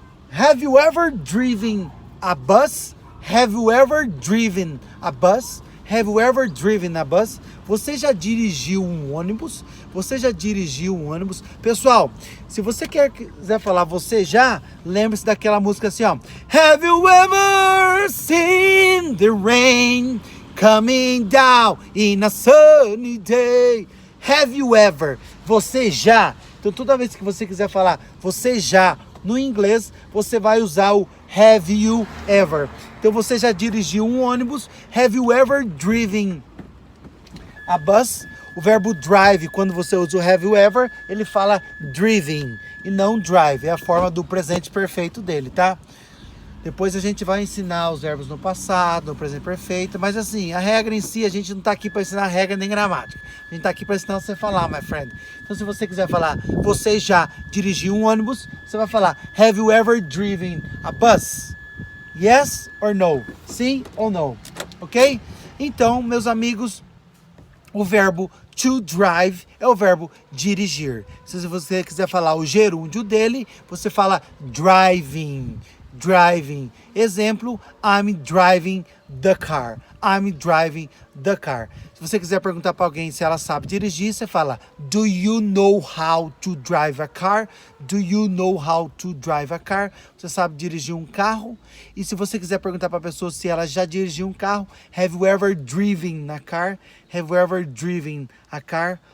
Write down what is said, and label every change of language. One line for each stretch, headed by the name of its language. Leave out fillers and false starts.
English: Have you ever driven a bus? Have you ever driven a bus? Have you ever driven a bus?
Portuguese: Você já dirigiu um ônibus? Você já dirigiu um ônibus? Pessoal, se você quiser falar você já, lembre-se daquela música assim, ó.
English: Have you ever seen the rain coming down in a sunny day? Have you ever?
Portuguese: Você já. Então toda vez que você quiser falar você já no inglês, você vai usar o
English: have you ever.
Portuguese: Então você já dirigiu um ônibus?
English: Have you ever driven a bus?
Portuguese: O verbo drive, quando você usa o
English: have you ever,
Portuguese: ele fala driven e não drive. É a forma do presente perfeito dele, tá? Depois a gente vai ensinar os verbos no passado, no presente perfeito. Mas assim, a regra em si, a gente não tá aqui para ensinar regra nem gramática. A gente tá aqui para ensinar você a falar,
English: my friend.
Portuguese: Então se você quiser falar, você já dirigiu um ônibus, você vai falar,
English: have you ever driven a bus? Yes or no?
Portuguese: Sim ou não?
English: Ok?
Portuguese: Então, meus amigos, o verbo to drive é o verbo dirigir. Se você quiser falar o gerúndio dele, você fala driving.
English: Driving. Exemplo, I'm driving the car. I'm driving the car.
Portuguese: Se você quiser perguntar para alguém se ela sabe dirigir, você fala
English: do you know how to drive a car? Do you know how to drive a car?
Portuguese: Você sabe dirigir um carro? E se você quiser perguntar para a pessoa se ela já dirigiu um carro,
English: have you ever driven a car? Have you ever driven a car?